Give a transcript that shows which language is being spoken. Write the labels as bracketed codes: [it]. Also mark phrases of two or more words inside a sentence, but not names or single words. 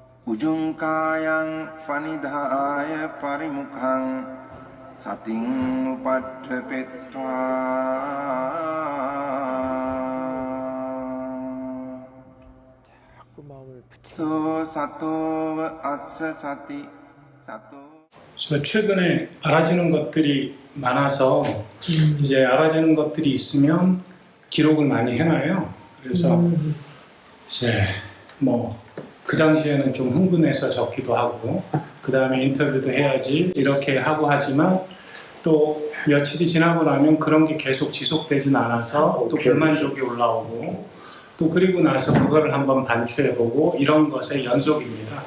[pi] Ujungkayang panidhaya parimukhang sating upadhepetva so sato assa sati sato. [ko] 저 최근에 알아지는 것들이 많아서 이제 알아지는 것들이 있으면 기록을 많이 해놔요. 그래서 이제 뭐 그 당시에는 좀 흥분해서 적기도 하고 그 다음에 인터뷰도 해야지 이렇게 하고 하지만 또 며칠이 지나고 나면 그런 게 계속 지속되진 않아서 또 불만족이 올라오고 또 그리고 나서 그거를 한번 반추해보고 이런 것의 연속입니다.